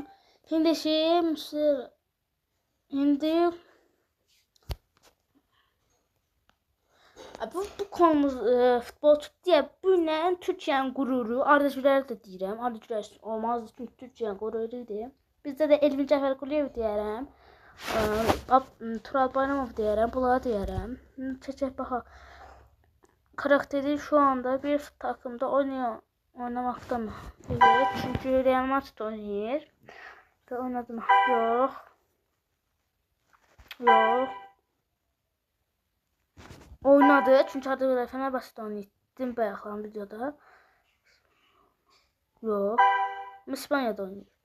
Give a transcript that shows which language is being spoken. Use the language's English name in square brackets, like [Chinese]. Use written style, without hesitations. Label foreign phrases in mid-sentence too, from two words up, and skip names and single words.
[Azerbaijani] Şimdi bu konumuz futbolçu deyə bu ilə Türkiyənin qüruru, Arda Güler də deyirəm. Arda Güler olmaz, çünki Türkiyənin qüruru idi. Bizdə də Elvin Cəfərquliyev deyərəm. Tural Bayramov deyərəm, bunları deyərəm. Çəkək baxaq. [Turkish] Karakteri şu anda bir takımda oynamakta mı? [Azerbaijani] Evet, çünkü Real Madrid oynayır. Da oynadım. Yox. Yox. Oynadı, çünkü Arda Güler Fenerbahçe'de oynayırdım bayaqlan videoda. Yox. İspanya'da oynayır.